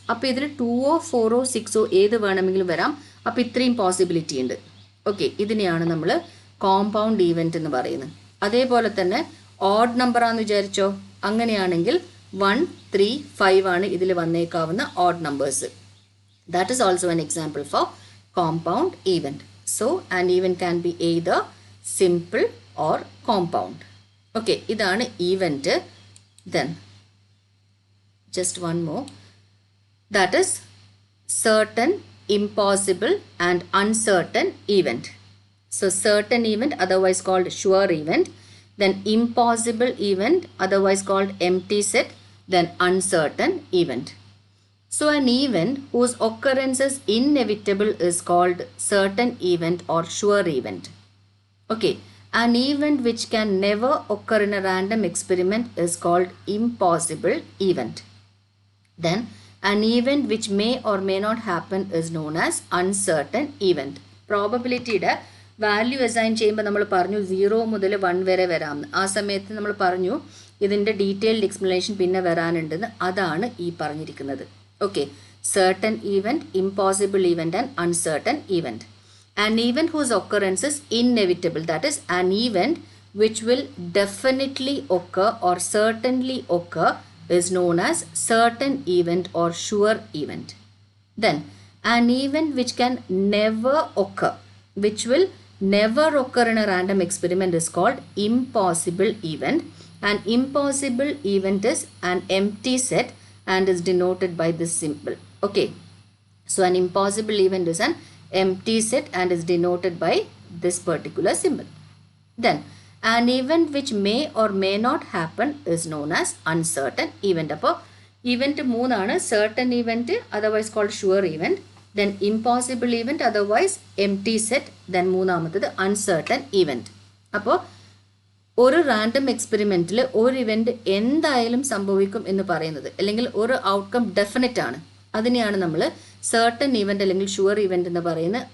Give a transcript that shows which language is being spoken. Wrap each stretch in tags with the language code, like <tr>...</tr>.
<ml>അപ്പോൾ ഇതിൽ 2, 4, 6 ഏത് വേണമെങ്കിലും വരാം. അപ്പോൾ ഇത്രയും പോസിബിലിറ്റി ഉണ്ട്. ഓക്കെ, ഇതിനെയാണ് നമ്മൾ കോമ്പൗണ്ട് ഈവൻറ്റ് എന്ന് പറയുന്നത്. അതേപോലെ തന്നെ ഓഡ് നമ്പറാണെന്ന് വിചാരിച്ചോ. അങ്ങനെയാണെങ്കിൽ 1, 3, 5 ആണ് ഇതിൽ വന്നേക്കാവുന്ന odd numbers.</ml> <en>That is also an example for compound event. So, an event can be either simple or compound. Okay, ഇതാണ് event. Then, just one more. That is certain, impossible and uncertain event. So certain event, otherwise called sure event, then impossible event, otherwise called empty set, then uncertain event. So an event whose occurrence is inevitable is called certain event or sure event. Okay, an event which can never occur in a random experiment is called impossible event. Then an event which may or may not happen is known as uncertain event.</en> <ml>Probability value assign ചെയ്യുമ്പോൾ നമ്മൾ പറഞ്ഞു 0 മുതൽ 1 വരെ വരാമെന്ന്. ആ സമയത്ത് നമ്മൾ പറഞ്ഞു ഇതിൻ്റെ ഡീറ്റെയിൽഡ് എക്സ്പ്ലനേഷൻ പിന്നെ വരാനുണ്ടെന്ന്. അതാണ് ഈ പറഞ്ഞിരിക്കുന്നത്. Okay,</ml> <en>certain event, impossible event and uncertain event. An event whose occurrence is inevitable, that is an event which will definitely occur or certainly occur, is known as certain event or sure event. Then an event which can never occur, which will never occur in a random experiment, is called impossible event. An impossible event is an empty set and is denoted by this symbol. Okay, so an impossible event is an empty set and is denoted by this particular symbol. Then an event which may or may not happen is known as uncertain event.</en> <ml>അപ്പോൾ event 3 ആണ്.</ml> <en>certain event, otherwise called sure event, then impossible event, otherwise empty set,</en> <ml>then മൂന്നാമത്തത് uncertain event. അപ്പോൾ ഒരു random എക്സ്പെരിമെൻറ്റിൽ ഒരു event എന്തായാലും സംഭവിക്കും എന്ന് പറയുന്നത്, അല്ലെങ്കിൽ ഒരു ഔട്ട്കം ഡെഫിനറ്റ് ആണ്, അതിനെയാണ് നമ്മൾ certain event അല്ലെങ്കിൽ ഷുവർ ഇവൻറ്റ് എന്ന് പറയുന്നത്.</ml>